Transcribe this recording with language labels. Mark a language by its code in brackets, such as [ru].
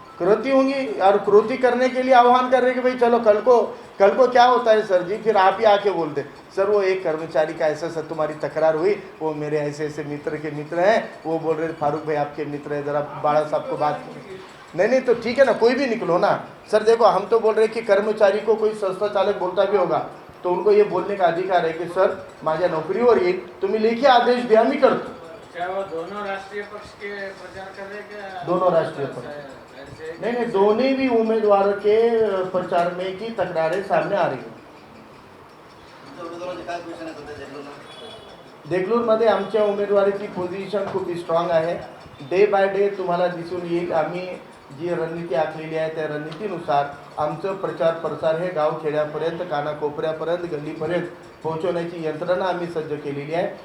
[hi] कृति होंगी और कृति करने के लिए आह्वान कर रहे कि भाई चलो कल को क्या होता है सर जी, फिर आप ही आके बोलते सर वो एक कर्मचारी का ऐसा सर तुम्हारी तकरार हुई, वो मेरे ऐसे ऐसे मित्र के मित्र हैं, वो बोल रहे फारूक भाई आपके मित्र हैं, ज़रा बाड़ा साहब को बात करो. नहीं तो ठीक है ना, कोई भी निकलो ना सर. देखो हम तो बोल रहे कि कर्मचारी को कोई संस्था चालक बोलता भी होगा तो उनको ये बोलने का अधिकार है कि [mr] सर माझ्या नोकरीवर येईल, तुम्ही लेखी आदेश द्या, मी करतो. [hi] वो दोनों राष्ट्रीय पक्ष के प्रचार कर रहे क्या? दोनों राष्ट्रीय पक्ष नहीं, दोनों भी उम्मीदवारों के प्रचार में की तकरारें सामने आ रही हैं. [mr] देगलूरमध्ये आमच्या उमेदवारीची पोझिशन खूप स्ट्रॉंग आहे. डे बाय डे तुम्हाला दिसून येईल आम्ही जी रणनीती आखलेली आहे त्या रणनीतीनुसार आमचं प्रचार प्रसार हे गावखेड्यापर्यंत, कानाकोपऱ्यापर्यंत, गल्लीपर्यंत पोहोचवण्याची यंत्रणा आम्ही सज्ज केलेली आहे.